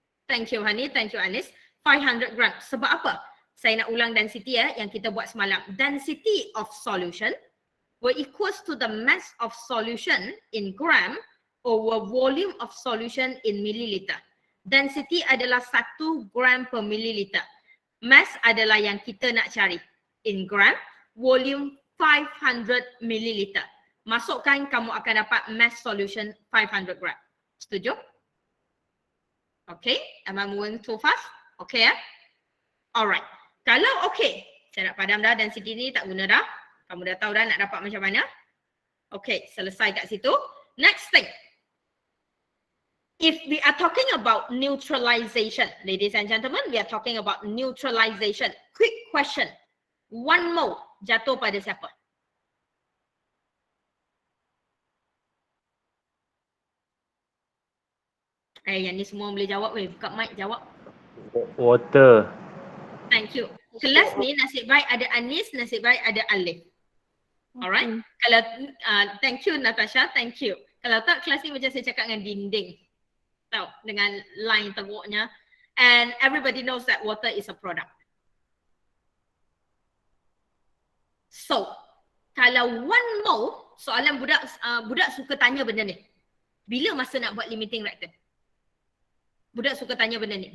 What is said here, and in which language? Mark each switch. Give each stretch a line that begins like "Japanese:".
English: Thank you Hani, thank you Anis.
Malay: 500 gram. Sebab apa? Saya nak ulang density yang kita buat semalam.
English: Density of solution will equals to the mass of solution in gram over volume of solution in milliliter.
Malay: Density adalah 1 gram per milliliter. Mass adalah yang kita nak cari.
English: In gram, volume 500 milliliter.
Malay: Masukkan, kamu akan dapat mass solution 500 gram. Setuju?
English: Okay, am I moving too fast?
Malay: Okay ya? Alright. Kalau okay, saya nak padam dah dan segi ni tak guna dah. Kamu dah tahu dah nak dapat macam mana. Okay, selesai kat situ.
English: Next thing. If we are talking about neutralization, ladies and gentlemen, we are talking about neutralization. Quick question.
Malay: 1 mole jatuh pada siapa? Yang ni semua boleh jawab weh. Buka mic jawab.
English: Water. Thank you.
Malay: Kelas ni nasib baik ada Anis, nasib baik ada Alif. Alright.
English: Kalau thank you Natasha, thank you.
Malay: Kalau tak kelas ni macam saya cakap dengan dinding. Tahu, dengan line teruknya.
English: And everybody knows that water is a product.
Malay: So, kalau 1 mole, soalan budak suka tanya benda ni. Bila masa nak buat limiting reactant? Budak suka tanya benda ni.